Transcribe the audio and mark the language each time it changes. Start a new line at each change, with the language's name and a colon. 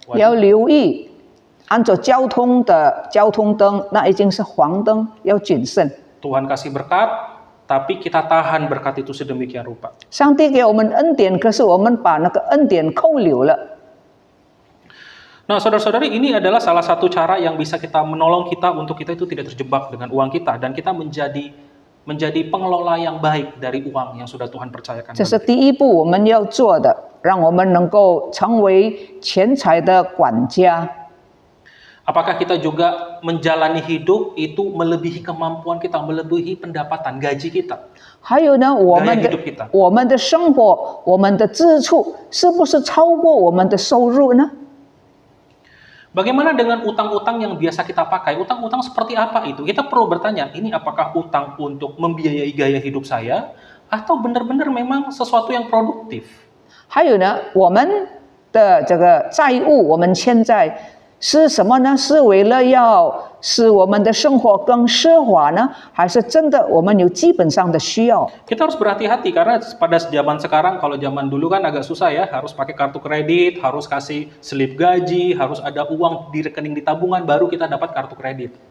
Chinese: 要留意，按照交通的交通灯，那已经是黄灯，要谨慎。
Indonesian: Tuhan kasih berkat, tapi kita tahan berkat itu sedemikian rupa.
Chinese: 上帝给我们恩典，可是我们把那个恩典扣留了。
Indonesian: Nah, saudara-saudari, ini adalah salah satu cara yang bisa kita menolong kita untuk kita itu tidak terjebak dengan uang kita, dan kita menjadi pengelola yang baik dari uang yang sudah Tuhan percayakan.
Chinese: 这是第一步我们要做的，让我们能够成为钱财的管家。
Indonesian: Apakah kita juga menjalani hidup itu melebihi kemampuan kita, melebihi pendapatan, gaji kita?
Chinese: 还有呢，我们的生活，我们的支出，是不是超过我们的收入呢？
Indonesian: Bagaimana dengan utang-utang yang biasa kita pakai? Utang-utang seperti apa itu? Kita perlu bertanya, ini apakah utang untuk membiayai gaya hidup saya, atau benar-benar memang sesuatu yang produktif?
Chinese: 还有呢，我们的这个债务，我们欠债。是什么呢？是为了要使我们的生活更奢华呢，还是真的我们有基本上的需要？
Indonesian: Kita harus berhati-hati karena pada zaman sekarang, kalau zaman dulu kan agak susah ya, harus pakai kartu kredit, harus kasih slip gaji, harus ada uang di rekening di tabungan baru kita dapat kartu kredit.